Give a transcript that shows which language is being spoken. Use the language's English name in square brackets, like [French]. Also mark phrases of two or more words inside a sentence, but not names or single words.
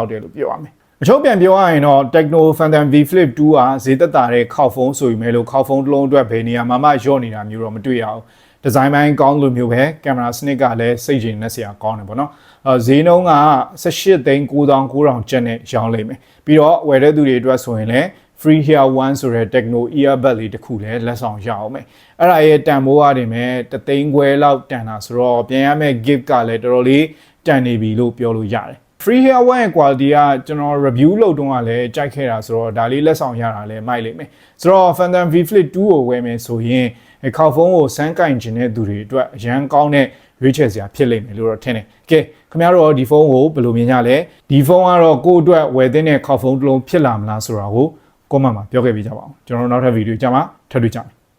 [Burmese] လောက်တယ်လို့ပြောရမယ်အချုပ်ပြန်ပြောရရင်တော့ Tecno Phantom V Flip 2 ကဈေးသက်သာတဲ့ခေါက်ဖုန်းဆိုပေမဲ့လို့ခေါက်ဖုန်းတစ်လုံးအတွက်ဘယ်နေရာမှာမှညော့နေတာမျိုးတော့မတွေ့ရဘူးဒီဇိုင်းပိုင်းကောင်းလို့မျိုးပဲကင်မရာစနစ်ကလည်း စိတ်ကျဉ်နဲ့ဆရာကောင်းတယ်ပေါ့နော်ဈေးနှုန်းက18,900ကျပ်နဲ့ရောင်းလိမ့်မယ်ပြီးတော့ဝယ်တဲ့သူတွေအတွက်ဆိုရင်လည်း [English] free here one [Burmese] ဆိုတဲ့ Tecno earbud လေးတစ်ခုလည်းလက်ဆောင် ရအောင်မယ်အဲ့ဒါရဲ့တန်ဖိုးရတယ်မယ်3သိန်းခွဲလောက်တန်တာဆိုတော့ပြန်ရမယ့် gift ကလည်းတော်တော်လေးတန်နေ ပြီလို့ပြောလို့ရတယ် [English] free here one [Burmese] ရဲ့ quality ကကျွန်တော် review လုပ်တုန်းကလည်းကြိုက်ခဲ့တာဆိုတော့ဒါလေးလက်ဆောင်ရတာလည်းမိုက်လိမ့်မယ်ဆိုတော့ Phantom V Flip 2 ကိုဝယ်မယ်ဆိုရင်ခေါက်ဖုန်းကိုစမ်းကင်ခြင်းတဲ့သူတွေအတွက်အရန်ကောင်းတဲ့ရွေးချယ်စရာဖြစ်လိမ့်မယ်လို့တော့ထင်တယ်ကဲခင်ဗျားတို့ဒီဖုန်းကိုဘယ်လိုမြင်ကြလဲဒီဖုန်းကတော့ကိုယ့်အတွက်ဝယ်သင့်တဲ့ခေါက်ဖုန်းတစ်လုံးဖြစ်လာမလားဆိုတာကို comment မှာပြောခဲ့ပေးကြပါဦးကျွန်တော်တို့နောက်ထပ်ဗီဒီယိုကြမှာထပ်တွေ့ကြမယ်